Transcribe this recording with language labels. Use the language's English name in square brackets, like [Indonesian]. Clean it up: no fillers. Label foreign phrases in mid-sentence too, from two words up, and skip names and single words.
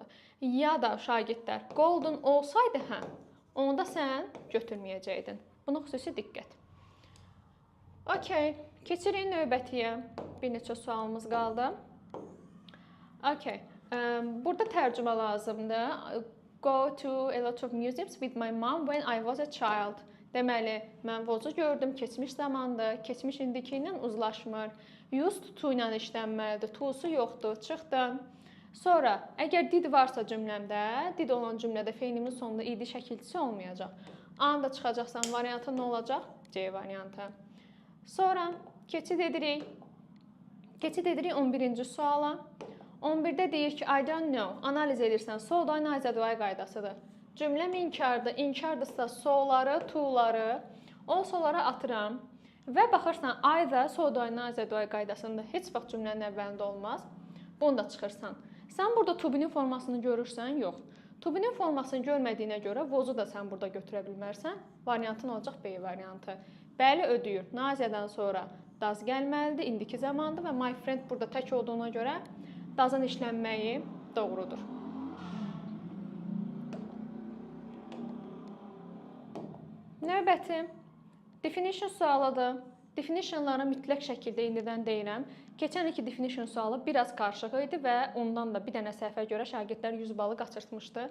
[Azerbaijani] Ya da şagirdlər golden olsaydı, hə, onda sən götürməyəcəkdin. Buna xüsusi diqqət. Okay, keçirik növbətiyə. Bir neçə sualımız qaldı. Okay, burada tərcümə lazımdır. [English] Go to a lot of museums with my mom when I was a child. [Azerbaijani] Deməli, mən vozu gördüm, keçmiş zamandır, keçmiş indiki ilə uzlaşmır. [English] Used to [Azerbaijani] ilə işlənməlidir, to-su yoxdur, çıxdım. Sonra, əgər did varsa cümləmdə, did olan cümlədə feilimin sonunda id şəkilçisi olmayacaq. A-nı da çıxacaqsan, variantı nə olacaq? C variantı. Sonra, keçid edirik 11-ci suala. 11-də deyir ki, [English] I don't know, [Azerbaijani] analiz edirsən, so-da nazəduay qaydasıdır. Cümləm inkardır, inkardırsa so-ları, to-ları, also-lara atıram və baxırsan, I-da so-da nazəduay qaydasında heç vaxt cümlənin əvvəlində olmaz. Bunu da çıxırsan. Sən burada [English] to-be- [Azerbaijani] nin formasını görürsən? Yox. [English] To-be- [Azerbaijani] nin formasını görmədiyinə görə vozu da sən burada götürə bilmərsən. Variantın olacaq B variantı. Bəli, ödəyir. Nazədən sonra does gəlməlidir, indiki zamandır və [English] my friend [Azerbaijani] burada tək olduğuna görə does-ın işlənməyi doğrudur. Növbəti definition sualıdır. Definitionları mütləq şəkildə indidən deyirəm. Keçən ilki definition sualı biraz qarışıq idi və ondan da bir dənə səhvə görə şagirdlər 100 balı qaçırtmışdı.